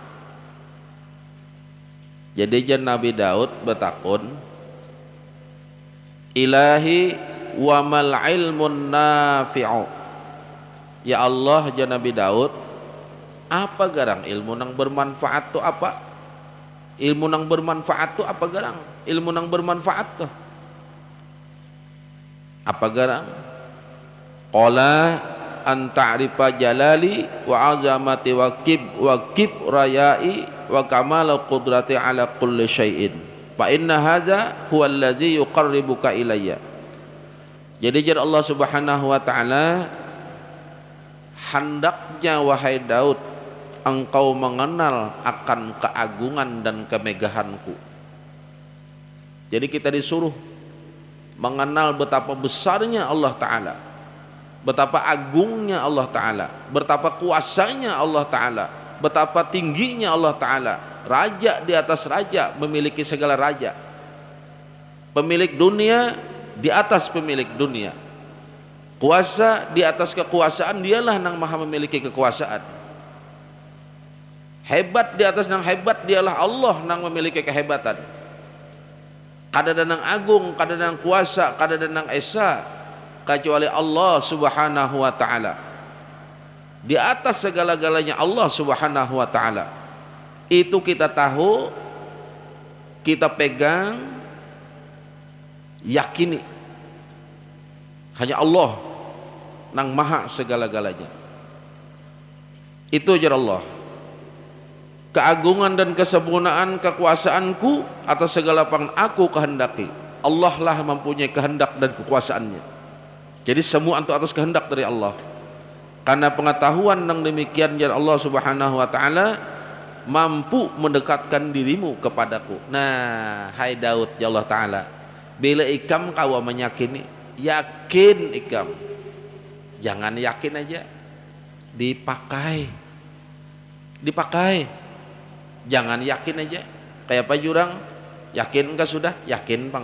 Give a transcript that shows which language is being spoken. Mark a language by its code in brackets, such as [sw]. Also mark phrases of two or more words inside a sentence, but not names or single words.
[bjn] Jadi jan Nabi Daud bertakun, [ar] إلهي وما العلم النافع. [bjn] Ya Allah, ya Nabi Daud, apa garang ilmu nang bermanfaat tu apa? Ilmu nang bermanfaat tu apa garang? Ilmu nang bermanfaat tu apa garang? [ar] قال أن تعرف جلالي وعظمتي وكبريائي وكمال قدرتي على كل شيء فإن هذا هو الذي يقربك إلي. [id] Jadi jar Allah [ar] سبحانه وتعالى, [id] hendaknya wahai Daud engkau mengenal akan keagungan dan kemegahanku. Jadi kita disuruh mengenal betapa besarnya Allah Ta'ala, betapa agungnya Allah Ta'ala, betapa kuasanya Allah Ta'ala, betapa tingginya Allah Ta'ala, raja di atas raja, memiliki segala raja, pemilik dunia di atas pemilik dunia, kuasa di atas kekuasaan, dialah yang maha memiliki kekuasaan. [bjn] Hebat di atas nang hebat dialah Allah nang memiliki kehebatan. Kada nang agung, kada nang kuasa, kada nang esa kecuali Allah [ar] سبحانه وتعالى. [id] Di atas segala-galanya Allah [ar] سبحانه وتعالى. [id] Itu kita tahu, kita pegang, yakini. [bjn] Hanya Allah nang maha segala-galanya. Itu ajar Allah. [id] Keagungan dan kesempurnaan kekuasaanku atas segala apa yang aku kehendaki. Allah lah mempunyai kehendak dan kekuasaannya. Jadi semua itu atas kehendak dari Allah. Karena pengetahuan yang demikian ya Allah [ar] سبحانه وتعالى [id] mampu mendekatkan dirimu kepadaku. [bjn] Nah, hai Daud ya Allah taala, bila ikam kau menyakini, yakin ikam. [id] Jangan yakin aja. Dipakai. Jangan yakin aja. [bjn] Kayak apa jurang? Yakin enggak sudah? Yakin bang.